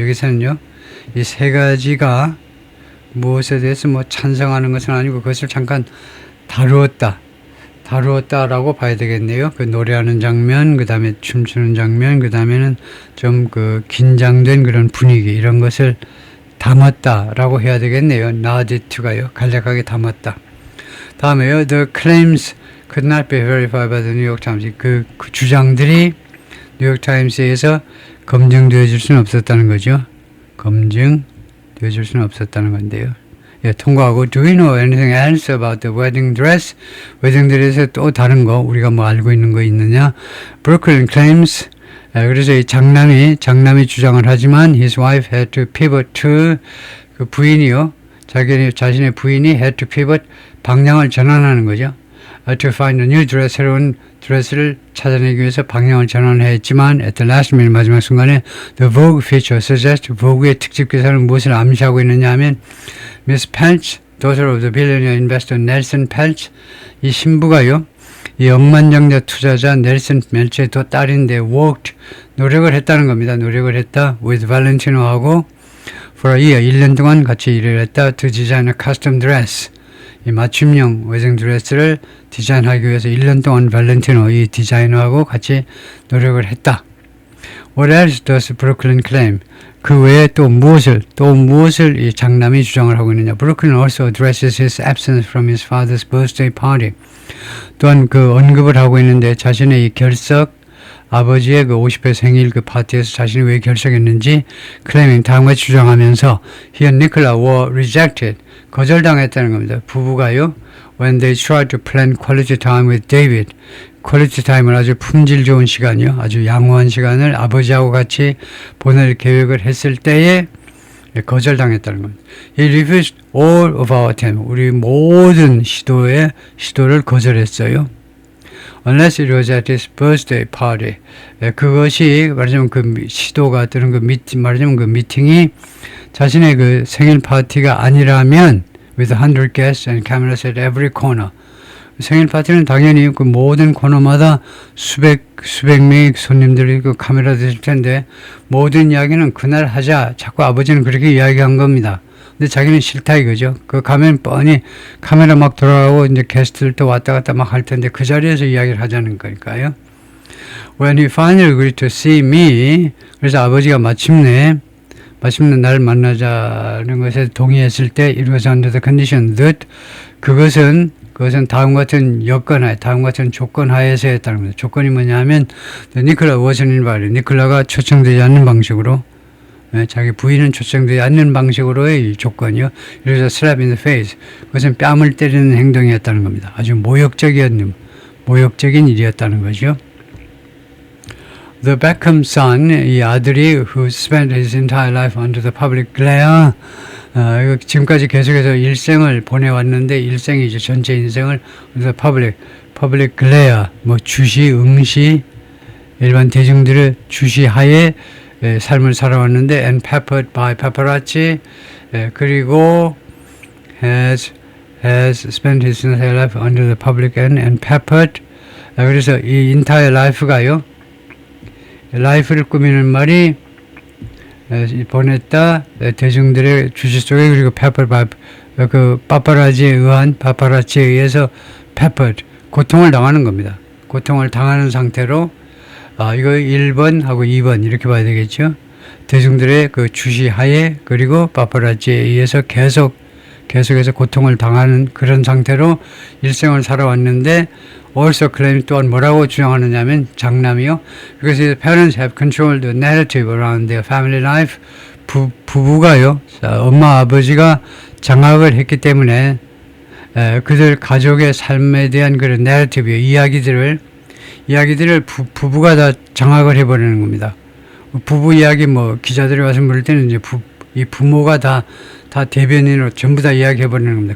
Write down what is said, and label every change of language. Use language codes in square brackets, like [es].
[ko] 여기서는요, 이 세 가지가 무엇에 대해서 뭐 찬성하는 것은 아니고 그것을 잠깐 다루었다라고 봐야 되겠네요. 그 노래하는 장면, 그 다음에 춤추는 장면, 그 다음에는 좀 그 긴장된 그런 분위기, 이런 것을 담았다라고 해야 되겠네요. [en] nodded to [ko] 가요. 간략하게 담았다. 다음에요. [en] The claims could not be verified by the New York Times. [ko] 그 주장들이 뉴욕 타임스에서 검증되어질 수는 없었다는 거죠. 검증되어질 수는 없었다는 건데요. 통과하고 [en] Do you know anything else about the wedding dress? [ko] 웨딩 드레스에 또 다른 거 우리가 뭐 알고 있는 거 있느냐? [en] Brooklyn claims [ko] 그래서 이 장남이 주장을 하지만 [en] his wife had to pivot to [ko] 그 부인이요. 자신의 부인이 [en] had to pivot [ko] 방향을 전환하는 거죠. [en] To find a new dress [ko] 새로운 드레스를 찾아내기 위해서 방향을 전환했지만 [en] at the last minute [ko] 마지막 순간에 [en] the Vogue feature suggests [ko] Vogue의 특집 기사는 무엇을 암시하고 있느냐 하면 [en] Miss Peltz, daughter of the billionaire investor Nelson Peltz [ko] 이 신부가요. 이 억만장자 투자자 넬슨 펠츠의 딸인데 [en] worked [ko] 노력을 했다는 겁니다. 노력을 했다 with Valentino하고 [en] for a year [ko] 1년 동안 같이 일을 했다 [en] to design a custom dress [ko] 이 맞춤형 웨딩 드레스를 디자인하기 위해서 1년 동안 발렌티노 이 디자이너하고 같이 노력을 했다. [en] What else does Brooklyn claim? [ko] 그 외에 또 무엇을 이 장남이 주장을 하고 있느냐? [en] Brooklyn also addresses his absence from his father's birthday party. [ko] 또한 그 언급을 하고 있는데 자신의 이 아버지의 그 50회 생일 그 파티에서 자신이 왜 결석했는지 클레밍 다음과 주장하면서 [en] he and Nicola were rejected. [ko] 거절당했다는 겁니다. 부부가요. [en] When they tried to plan quality time with David. [ko] 퀄리티 타임을 아주 품질 좋은 시간이요. 아주 양호한 시간을 아버지하고 같이 보낼 계획을 했을 때에 거절당했다는 겁니다. [en] He refused all of our attempts. [ko] 우리 모든 시도를 거절했어요. [en] Unless it was at his birthday party. [ko] 그것이 말하자면 그 시도가 또는 말하자면 그 미팅이 자신의 그 생일 파티가 아니라면 [en] with 100 guests and cameras at every corner. [ko] 생일 파티는 당연히 그 모든 코너마다 수백 명의 손님들이 그 카메라 드실 텐데 모든 이야기는 그날 하자. 자꾸 아버지는 그렇게 이야기한 겁니다. 근데 자기는 싫다 이거죠. 그 가면 뻔히 카메라 막 돌아가고 이제 게스트들도 왔다 갔다 막 할 텐데 그 자리에서 이야기를 하자는 거니까요. [en] When he finally agreed to see me, [ko] 그래서 아버지가 마침내 날 만나자는 것에 동의했을 때 [en] it was under the condition that [ko] 그것은 다음 같은 여건하에, 다음 같은 조건하에서 했다는 겁니다. 조건이 뭐냐 하면 니콜라 [en] wasn't invited. [ko] 니콜라가 초청되지 않는 방식으로 자기 부인은 초청되지 않는 방식으로의 조건이요. 그래서 [en] slap in the face. [ko] 그것은 뺨을 때리는 행동이었다는 겁니다. 아주 모욕적인 일이었다는 거죠. [en] The Beckham son, [ko] 이 아들이 [en] who spent his entire life under the public glare, [ko] 지금까지 계속해서 일생을 보내왔는데 일생이죠. 전체 인생을 [en] the public glare, [ko] 뭐 주시, 응시, 일반 대중들의 주시하에 삶을 살아왔는데 [en] and peppered by paparazzi, 그리고 has spent his entire life under the public and peppered. [ko] 그래서 이 [en] entire life [ko] 가요. 라이프를 꾸미는 말이 보냈다 대중들의 주시 속에 그리고 파파라치에 의해서 peppered 고통을 당하는 겁니다. 고통을 당하는 상태로 이거 1번하고 2번 이렇게 봐야 되겠죠. 대중들의 그 주시하에 그리고 파파라치에 의해서 계속해서 고통을 당하는 그런 상태로 일생을 살아왔는데 [en] also claim [ko] 또한 뭐라고 주장하느냐면 장남이요. [en] Because his parents have controlled the narrative around their family life. [ko] 부부가요. 엄마 아버지가 장악을 했기 때문에 그들 가족의 삶에 대한 그런 [en] narrative [ko] 이야기들을 부부가 다 장악을 해버리는 겁니다. 부부 이야기 뭐 기자들이 와서 물을 때는 이제 이 부모가 다 대변인으로 전부 다 이야기해버리는 겁니다.